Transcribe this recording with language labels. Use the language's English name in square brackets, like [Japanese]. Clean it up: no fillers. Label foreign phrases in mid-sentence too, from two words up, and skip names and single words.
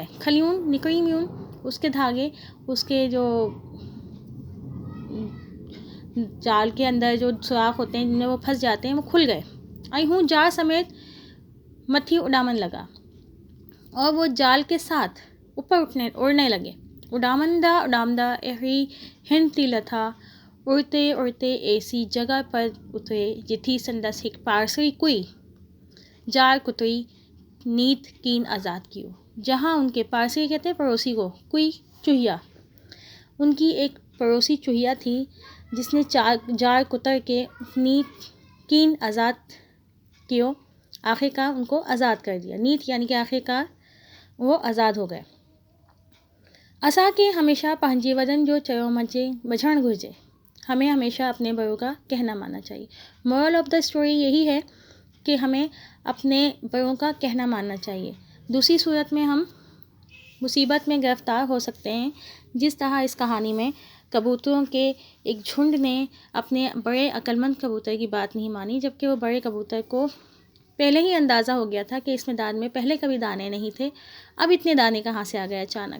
[Sindhi] खलियून निकरी म्यून, [Hindi] उसके धागे, उसके जो जाल के अंदर जो सुराख होते हैं जिनमें वो फंस जाते हैं, वो खुल गए। [Sindhi] आई हूँ जाल समेत मथी उड़ामन लगा, [Hindi] और वो जाल के साथ ऊपर उड़ने लगे। [Sindhi] उड़ामदा एहरी हिंती लथा [Hindi] उड़ते उड़ते ऐसी जगह पर उतरे [Sindhi] जिथी संदस हिक पारसरी कुई जार कुतुई नीत कीन आज़ाद कियो। [Hindi] जहाँ उनके पारसी कहते हैं पड़ोसी को, कोई चूहिया, उनकी एक पड़ोसी चूहिया थी जिसने [Sindhi] जार कुतर के नीत कीन आज़ाद कियो, [Hindi] आखिरकार उनको आज़ाद कर दिया। नीत यानी कि आखिरकार वो आज़ाद हो गए। [Sindhi] असा के हमेशा पंहिंजे वॾनि जो चयो मचे बझण घुरिजे। [Hindi] हमें हमेशा अपने बड़ों का कहना मानना चाहिए। [English] moral of the story [Hindi] यही है कि हमें अपने बड़ों का कहना मानना चाहिए। दूसरी सूरत में हम मुसीबत में गिरफ्तार हो सकते हैं, जिस तरह इस कहानी में कबूतरों के एक झुंड ने अपने बड़े अक्लमंद कबूतर की बात नहीं मानी, जबकि वो बड़े कबूतर को पहले ही अंदाज़ा हो गया था कि इस मैदान में पहले कभी दाने नहीं थे, अब इतने दाने कहाँ से आ गए अचानक।